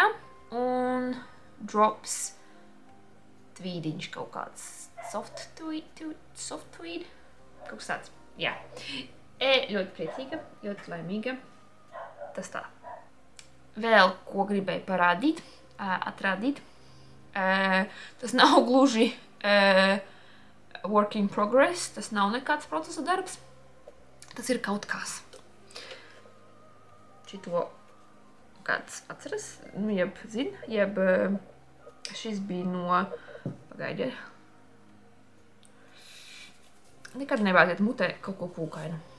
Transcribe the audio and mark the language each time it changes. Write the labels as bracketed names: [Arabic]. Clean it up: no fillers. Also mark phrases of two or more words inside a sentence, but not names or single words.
[Latvian] Un Drops tvīdiņš kaut kāds. [English] Soft tweed. [Latvian] Kaut kas tāds. Jā. Ļoti priecīga, ļoti laimīga. Tas tā. Vēl ko gribēju parādīt, atrādīt. Tas nav gluži [English] work in progress. [Latvian] Tas nav nekāds procesa darbs. Tas ir kaut kas. Šito kāds atceras, nu, jeb šis bija no, pagaidiet, nekad nevajadzētu mutē kaut ko pūkainu.